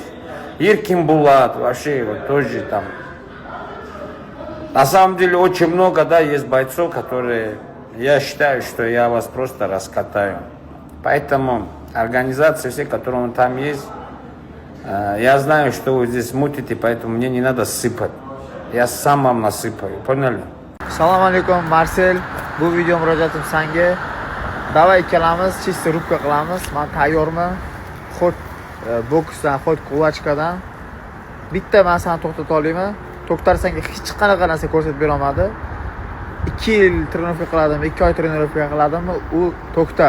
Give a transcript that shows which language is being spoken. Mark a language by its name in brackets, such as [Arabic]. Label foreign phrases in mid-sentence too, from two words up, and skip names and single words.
[Russian] Иркин Булат, вообще вот тоже там. На самом деле очень много, да, есть бойцов, которые, я считаю, что я вас просто раскатаю. Поэтому организации все, которые там есть, я знаю, что вы здесь мутите, поэтому мне не надо сыпать. Я сам вам насыпаю, поняли? [Arabic] سلام عليكم, Марсель. [Uzbek] Bu video müracaatım sanga. Davay ikkalamiz [Russian] чисто рубка [Uzbek] qilamiz. Men tayyorman. Xod boksdan, xod quvachkadan. Bitta men seni to'xtata olaman. To'xtar senga hech qanaqa narsa ko'rsatib bera olmadi. 2 yil trenirovka qiladim, 2 oy trenirovka qiladimmi, u to'xtar.